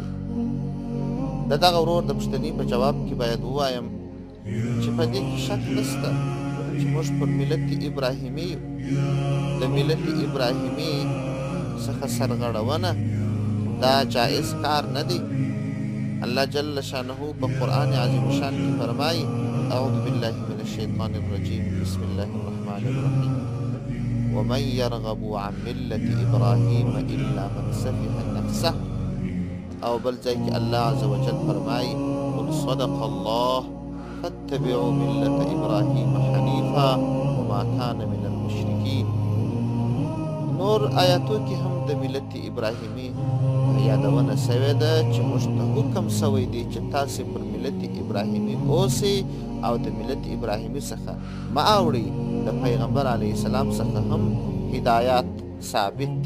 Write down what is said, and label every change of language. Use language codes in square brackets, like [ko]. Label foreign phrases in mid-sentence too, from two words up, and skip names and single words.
[ps] د دغه ورور د پوښتنې په جواب کې باید ووایم چې په دې کې شک نشته چې موږ پر ملت ابراهیمي یو. د ملت ابراهیمي څخه سرغړونه دا جائز کار نه دی. الله [ar] جل شانه [ps] په قرآن عظیم شان کې فرمایي: [ar] اعوذ بالله من الشیطان الرجیم، بسم الله الرحمن الرحیم، ومن يرغب عن ملة ابراهیم الا من سفه نفسه. [ps] او بل ځای کې الله [ar] عز وجل [ps] فرمایي: [ar] قل صدق الله فاتبعوا ملة ابراهیم حنیفا وما كان من المشرکین. [ps] نور آیاتو کې هم د ملت ابراهیمي یادونه سوې ده چې موږ ته حکم سوی دی چې تاسې پر ملت ابراهیمي اوسئ او د ملت ابراهیمي څخه مه اوړئ. د پیغمبر [ar] علیه السلام [ps] څخه هم هدایات ثابت دي.